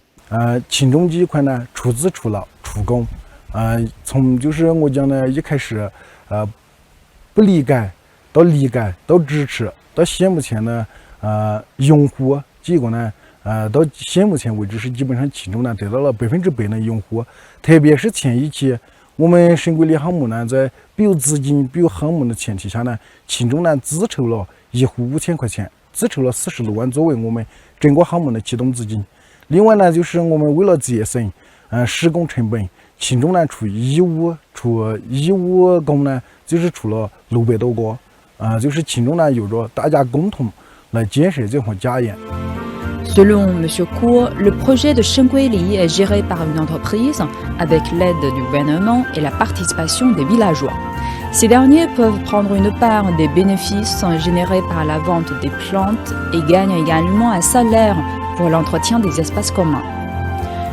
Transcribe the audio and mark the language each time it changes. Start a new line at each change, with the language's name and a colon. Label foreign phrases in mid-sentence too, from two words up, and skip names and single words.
Chinese: 群众这一块呢，出资出劳出工，从就是我讲的一开始，不理解到理解到支持，到现目前呢，拥护，结果呢，到现目前为止是基本上群众呢得到了100%的拥护，特别是前一期我们Shengguili项目呢，在没有资金、没有项目的前提下呢，群众呢自筹了1户5000块钱，自筹了46万作为我们整个项目的启动资金。另外呢，就是我们为了节省施工成本，群众呢出义务工呢，就是出了600多个，就是群众呢有着大家共同来建设这项家园。
French: Selon M. Cour, le projet de Shengguili est géré par une entreprise avec l'aide du gouvernement et la participation des villageois. Ces derniers peuvent prendre une part des bénéfices générés par la vente des plantes et gagnent également un salaire pour l'entretien des espaces communs.